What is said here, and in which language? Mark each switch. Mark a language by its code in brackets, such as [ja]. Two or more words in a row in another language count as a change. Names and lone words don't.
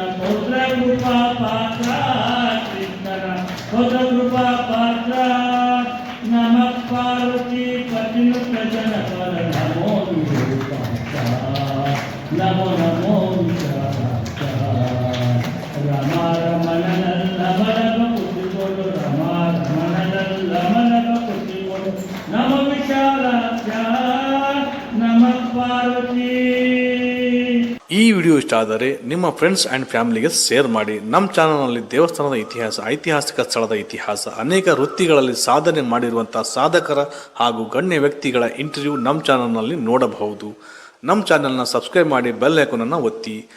[sa] पौत्र कृपा पात्र कृष्ण पौत्र कृपा पात्र नमः पार्वती पतिनुत जनपर नमो विरूपाक्षा नमो नमो विशालाक्षा रमा रमण नमल बकुति बोलो रमा रमण नमल बकुति बोलो नमो विशालाक्षा नमः पार्वती [kn] ಈ ವಿಡಿಯೋ ಇಷ್ಟ ಆದರೆ ನಿಮ್ಮ [en] friends and family [kn] ಶೇರ್ ಮಾಡಿ. ನಮ್ಮ ಚಾನಲ್ನಲ್ಲಿ ದೇವಸ್ಥಾನದ ಇತಿಹಾಸ, ಐತಿಹಾಸಿಕ ಸ್ಥಳದ ಇತಿಹಾಸ, ಅನೇಕ ವೃತ್ತಿಗಳಲ್ಲಿ ಸಾಧನೆ ಮಾಡಿರುವಂಥ ಸಾಧಕರ ಹಾಗೂ ಗಣ್ಯ ವ್ಯಕ್ತಿಗಳ ಇಂಟರ್ವ್ಯೂ ನಮ್ಮ ಚಾನಲ್ನಲ್ಲಿ ನೋಡಬಹುದು. ನಮ್ಮ ಚಾನಲ್ನ ಸಬ್ಸ್ಕ್ರೈಬ್ ಮಾಡಿ [en] bell icon [kn] ಒತ್ತಿ.